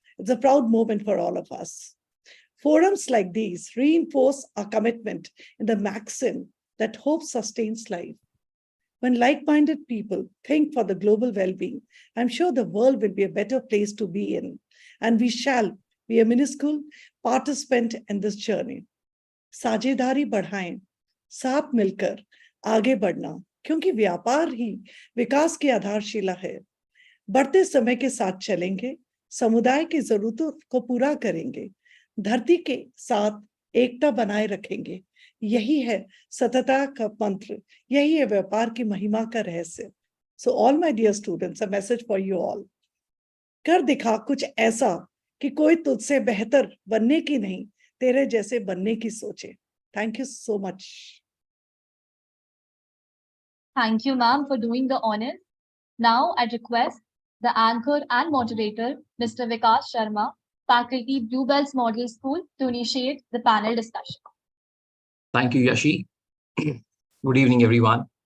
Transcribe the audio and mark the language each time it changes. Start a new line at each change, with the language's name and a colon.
English: It's a proud moment for all of us. Forums like these reinforce our commitment in the maxim that hope sustains life. When like-minded people think for the global well-being, I'm sure the world will be a better place to be in, and we shall be a minuscule participant in this journey.
Hindi: साझेदारी बढ़ाएं, साथ मिलकर आगे बढ़ना, क्योंकि व्यापार ही विकास की आधारशिला है. बढ़ते समय के साथ चलेंगे, समुदाय की जरूरतों को पूरा करेंगे, धरती के साथ एकता बनाए रखेंगे. यही है सतता का मंत्र, यही है व्यापार की महिमा का रहस्य.
English: So all my dear students, a message for you all.
Hindi: कर दिखा कुछ ऐसा कि कोई तुझसे बेहतर बनने की नहीं, तेरे जैसे बनने की सोचे.
English: Thank you so much. Thank you, ma'am, for doing the honors. Now, I request the anchor and moderator, Mr. Vikas Sharma, faculty Bluebells Model School, to initiate the panel discussion. Thank you, Yashi. Good evening, everyone.